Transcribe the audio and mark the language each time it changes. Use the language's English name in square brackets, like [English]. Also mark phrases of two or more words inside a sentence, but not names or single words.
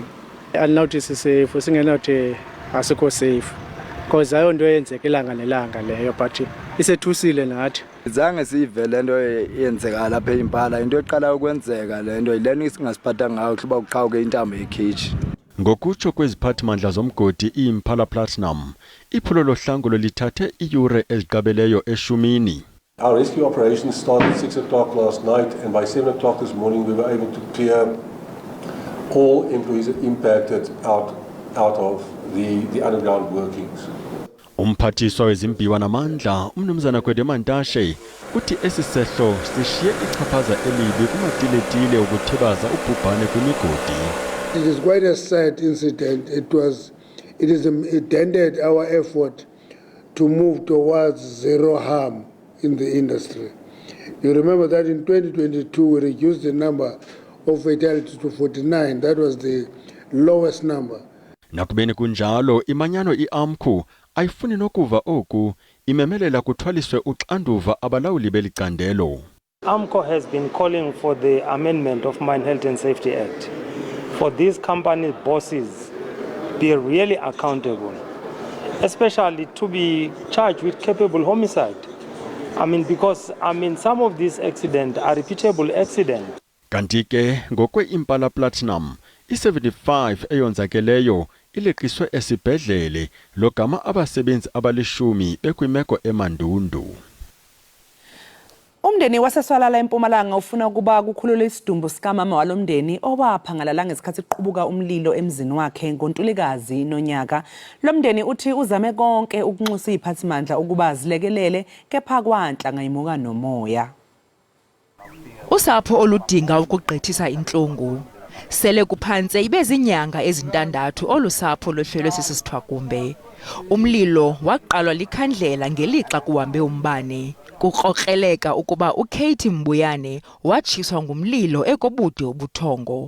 [Xhosa] Alinothi safe singenothi asikho safe because ayo nto yenzeka ilanga nelanga leyo but isethusile nathi. Zange sivele into yenzeka lapha eImpala into eqala ukwenzeka lento yilena isingasiphatha ngayo kuba uqhawuke intambo yekhichi. Ngokutsho kweziphathimandla zomgodi iImpala Platinum iphulo lohlangulo lithathe iyure eziqabeleyo eshumini. [English] Our rescue operation started at 6 o'clock last night and by 7 o'clock this morning we were able to clear all employees impacted out of the underground workings. [Xhosa] Umphathiswa wezimbiwa namandla umnumzana Kwedemantashe uthi esisehlo sishiye ichaphaza elibi kumatiletile ukuthibaza ubhubhane kwimigodi. [English] It is quite a sad incident. It dented our effort to move towards zero harm in the industry. You remember that in 2022 we reduced the number of fatalities to 49. That was the lowest number. [Xhosa] Nakubeni kunjalo imanyano iAMCU ayifuni nokuva oku imemelela kuthwaliswe uxanduva abalawuli belicandelo. [English] AMCU has been calling for the amendment of Mine Health and Safety Act for these company bosses be really accountable, especially to be charged with culpable homicide. Because some of these accidents are repeatable accidents. [Xhosa] Kanti ke ngokwe Impala Platinum i-75 eyonzakeleyo ileqiswe esibhedlele logama abasebenzi abalishumi bekwimeko emandundu. [Zulu] Umndeni waseswalala eMpumalanga ufuna ukuba kukhululwe isidumbu sikamama walomndeni owaphangalala ngesikhathi kuqubuka umlilo emzini wakhe ngoNtulikazi nonyaka. Lomndeni uthi uzame konke ukunxusa iziphathimandla ukuba zilekelele kepha kwanhla ngayimuka nomoya. [Xhosa] Usapho oludinga ukugqithisa inhlungu. Sele kuphanse ibezinyanga ezintandathu olusapho lohlelwe sisithwakumbe. Umlilo waqalwa likhandlela ngelixa kuhambe umbane. Kukrokreleka ukuba uKate Mbuyane watshiswa ngumlilo ekobude obuthongo.